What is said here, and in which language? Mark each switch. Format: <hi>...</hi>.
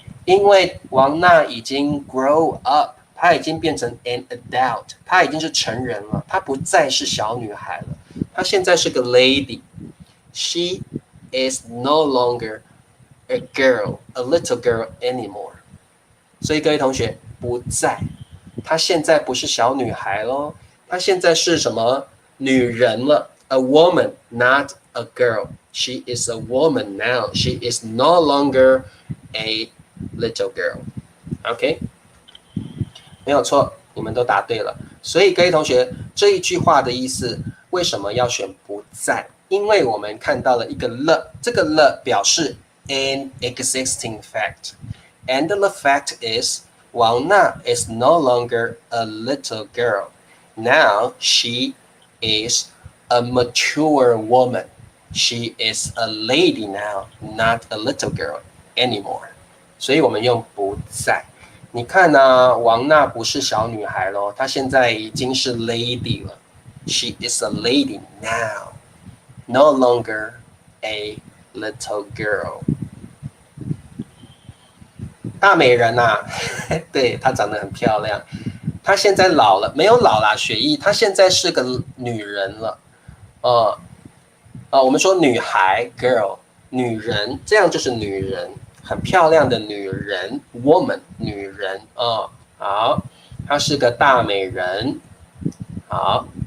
<zh>因为王娜已经</zh> <en>grow up。</en> <zh>她已经变成</zh> <en>an adult，</en> <zh>她已经是成人了，她不再是小女孩了，她现在是个 lady。</zh> <en>She is no longer a girl, a little girl anymore。</en> <zh>所以各位同学，不在，她现在不是小女孩咯，她现在是什么？女人了</zh> <en>，a woman, not a girl. She is a woman now. She is no longer a little girl.</en> <zh>OK。 没有错，你们都答对了。所以各位同学，这一句话的意思为什么要选不在？因为我们看到了一个了，这个了表示</zh> <en>an existing fact. And the fact is, Wang Na is no longer a little girl. Now she is a mature woman. She is a lady now, not a little girl anymore.</en> <zh>所以我们用不在。你看啊，王娜不是小女孩咯，她现在已经是 lady 了。</zh> <en>She is a lady now, no longer a little girl。</en> <zh>大美人啊，对，她长得很漂亮。她现在老了，没有老啦，雪艺，她现在是个女人了。我们说女孩 girl， 女人，这样就是女人。很漂亮的女人 woman 女人好，她是个大美人。好，</zh>